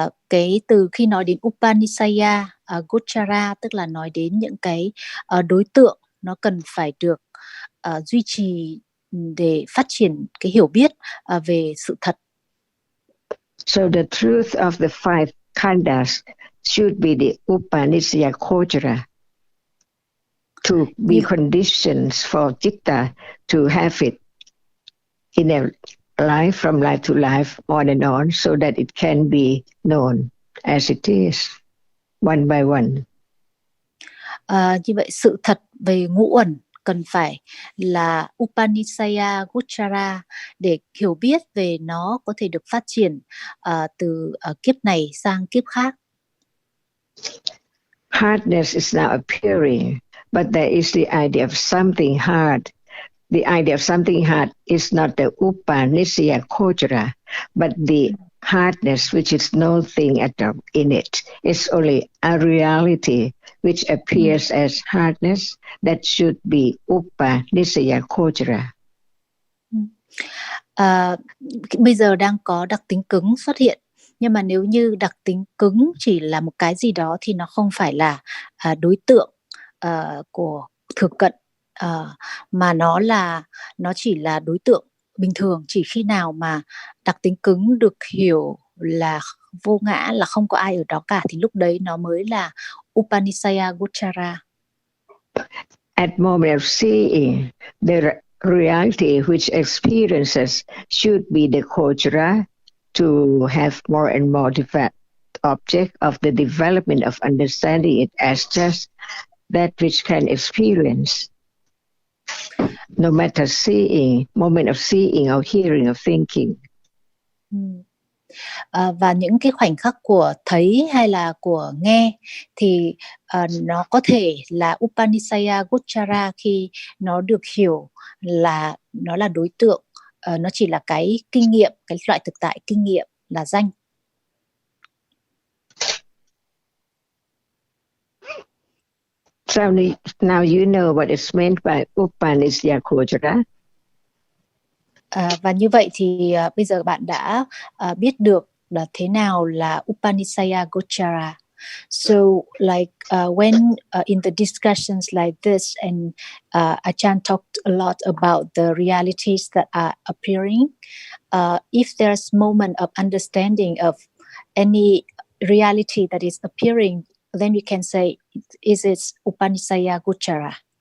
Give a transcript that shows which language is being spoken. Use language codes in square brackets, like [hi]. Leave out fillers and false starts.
[vi] Cái từ khi nói đến Upanishaya, Gochara tức là nói đến những cái đối tượng nó cần phải được duy trì để phát triển cái hiểu biết về sự thật. [en] So the truth of the five khandas should be the Upanishaya Gochara, to be conditions for Chitta to have it in a life, from life to life, on and on, so that it can be known as it is, one by one. [vi] Như vậy sự thật về ngũ uẩn cần phải là Upanishaya Gochara để hiểu biết về nó có thể được phát triển từ kiếp này sang kiếp khác. [en] Hardness is now appearing, but there is the idea of something hard. The idea of something hard is not the Upanishaya Gochara, but the hardness which is no thing at all in it. It's only a reality which appears as hardness that should be Upanishaya Gochara. [vi] Bây giờ đang có đặc tính cứng xuất hiện, nhưng mà nếu như đặc tính cứng chỉ là một cái gì đó thì nó không phải là đối tượng của thực cận, mà nó chỉ là đối tượng bình thường. Chỉ khi nào mà đặc tính cứng được hiểu là vô ngã, là không có ai ở đó cả, thì lúc đấy nó mới là Upanishaya Gochara. [en] At moment of seeing, the reality which experiences should be the Gochara to have more and more developed object of the development of understanding it as just that which can experience. No matter seeing, moment of seeing or hearing or thinking. [vi] Và những cái khoảnh khắc của thấy hay là của nghe thì nó có thể là Upanishaya Gochara khi nó được hiểu là nó là đối tượng, nó chỉ là cái kinh nghiệm, cái loại thực tại kinh nghiệm là danh. [en] So now you know what is meant by Upanishaya Gochara. [vi] Và như vậy thì bây giờ bạn đã biết được là thế nào là Upanishaya Gochara. [en] So like when in the discussions like this, and Ajahn talked a lot about the realities that are appearing, if there's moment of understanding of any reality that is appearing, then we can say, is it Upanishaya Gochara?